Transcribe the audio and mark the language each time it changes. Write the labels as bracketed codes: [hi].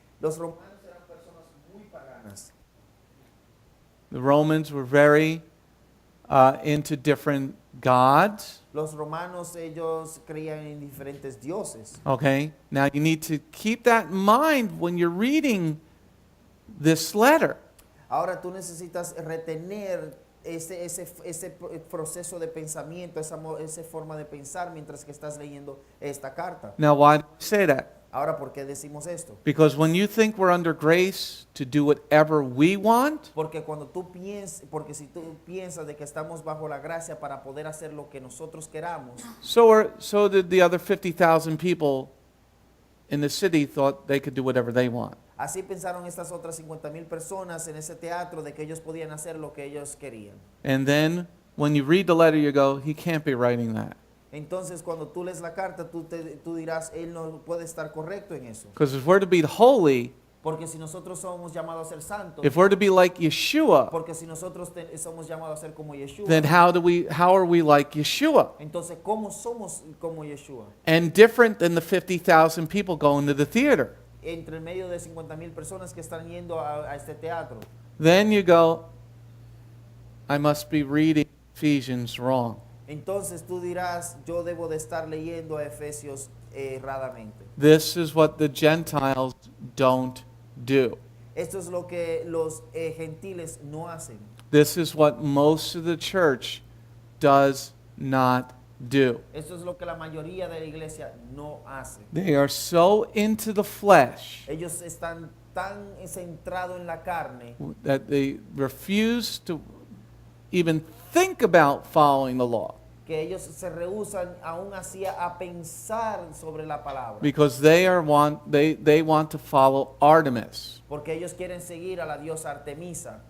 [es] Los romanos eran personas muy paganas. [en] The Romans were very into different gods. [es] Los romanos, ellos creían en diferentes dioses. [en] Okay? Now you need to keep that in mind when you're reading this letter. [es] Ahora tú necesitas retener ese proceso de pensamiento, esa forma de pensar mientras que estás leyendo esta carta. [en] Now, why do I say that? [es] Ahora, ¿por qué decimos esto? [en] Because when you think we're under grace to do whatever we want, [es] Porque si tú piensas de que estamos bajo la gracia para poder hacer lo que nosotros queramos, [en] so did the other 50,000 people in the city thought they could do whatever they want. [es] así pensaron estas otras 50,000 personas en ese teatro de que ellos podían hacer lo que ellos querían. [en] And then when you read the letter, you go, he can't be writing that. [es] Entonces, cuando tú lees la carta, tú dirás, él no puede estar correcto en eso. [en] Because if we're to be holy, [es] Porque si nosotros somos llamados a ser santos, [en] if we're to be like Yeshua, [es] porque si nosotros somos llamados a ser como Yeshua, [en] then how are we like Yeshua? [es] entonces, ¿cómo somos como Yeshua? [en] And different than the 50,000 people going to the theater. [es] Entre el medio de 50,000 personas que están yendo a este teatro. [en] Then you go, I must be reading Ephesians wrong. [es] Entonces tú dirás, yo debo de estar leyendo a Efesios erradamente. [en] This is what the Gentiles don't do. [es] Esto es lo que los gentiles no hacen. [en] This is what most of the church does not do. [es] Esto es lo que la mayoría de la iglesia no hace. [en] They are so into the flesh [es] Ellos están tan centrados en la carne [en] that they refuse to even think about following the law [es] que ellos se rehúsan aún así a pensar sobre la palabra, [en] because they want to follow Artemis [es] porque ellos quieren seguir a la diosa Artemisa